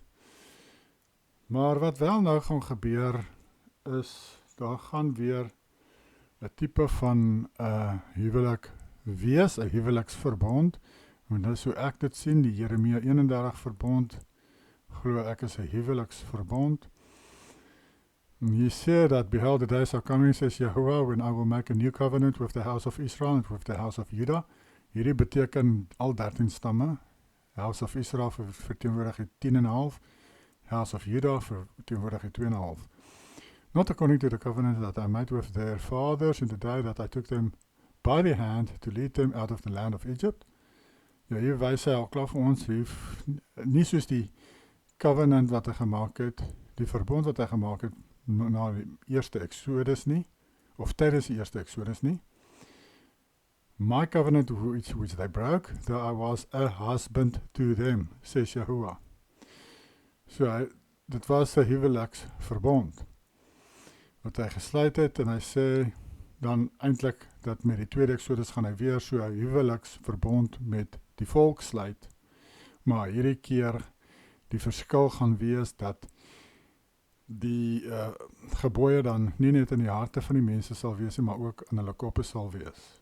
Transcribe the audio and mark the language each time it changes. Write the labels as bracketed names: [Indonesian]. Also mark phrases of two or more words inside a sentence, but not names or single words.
[Afrikaans] Maar wat wel nou gaan gebeur, is, daar gaan weer 'n tipe van huwelik wees, 'n huweliksverbond. En dis hoe ek dit sien, die Jeremia 31 verbond, glo ek is 'n huweliksverbond. [English] And he said that, behold, the days are coming, says Yahuwah, when I will make a new covenant with the house of Israel and with the house of Judah. [Afrikaans] Hierdie beteken al 13 stamme. [English] House of Israel [Afrikaans] verteenwoordig die 10,5. [English] House of Judah [Afrikaans] verteenwoordig die 2,5. [English] Not according to the covenant that I made with their fathers in the day that I took them by the hand to lead them out of the land of Egypt. [Afrikaans] Ja, hier wys hy al klaar vir ons, nie soos die covenant wat hy gemaak het, die verbond wat hy gemaak het, na die eerste Exodus nie, of tydens die eerste Exodus nie. [English] My covenant which they broke, though I was a husband to them, says Yahuwah. [Afrikaans] So, dit was 'n huweliksverbond wat hy gesluit het, en hy sê dan eintlik dat met die tweede Exodus gaan hy weer so 'n huweliksverbond met die volk sluit. Maar hierdie keer die verskil gaan wees dat die gebooie dan nie net in die harte van die mense sal wees, maar ook in hulle koppe sal wees.